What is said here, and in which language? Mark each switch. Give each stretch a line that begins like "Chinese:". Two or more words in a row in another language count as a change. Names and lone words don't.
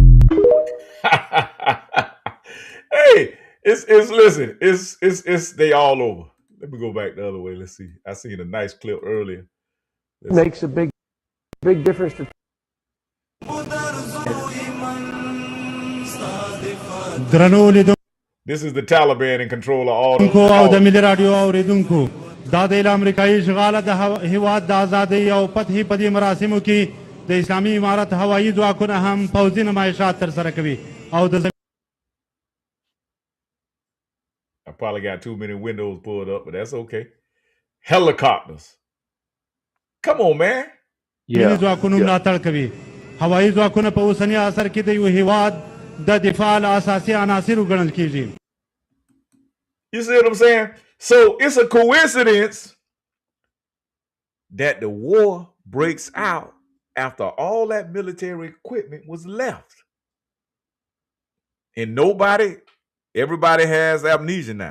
English: Hey, it's they all over. Let me go back the other way. Let's see. I seen a nice clip earlier. Makes a big difference to This is the Taliban in control of all
Pashto: دادل امریکایی اشغال د هواد د ازادۍ او فتحې په دې مراسمو کې د اسلامي امارت هوایي ځواکونه هم پوځي نمایشات ترسره کوي او د
English: I probably got too many windows pulled up, but that's okay. Helicopters. Come on, man.
Pashto: ځواکونو ملاتړ کوي. هوایي ځواکونه په اوسني عصر کې د یو هیواد د دفاع له اساسي عناصرو ګڼل کیږي.
English: You see what I'm saying? So it's a coincidence that the war breaks out after all that military equipment was left. And everybody has amnesia now.